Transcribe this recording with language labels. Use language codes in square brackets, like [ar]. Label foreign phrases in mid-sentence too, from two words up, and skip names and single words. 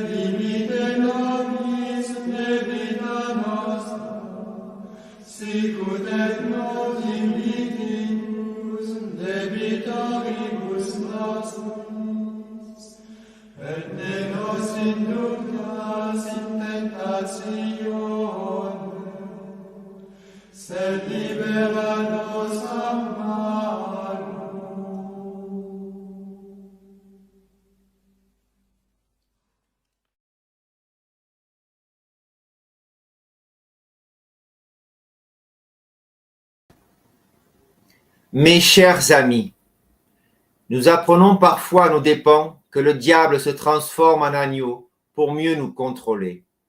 [la] dimitte nobis debita nostra, sicut et nos dimittimus debitoribus nostris, et ne nos inductas in tentationem, sed libera nos a malo. [fr] Mes chers amis, nous apprenons parfois à nos dépens que le diable se transforme en agneau pour mieux nous contrôler.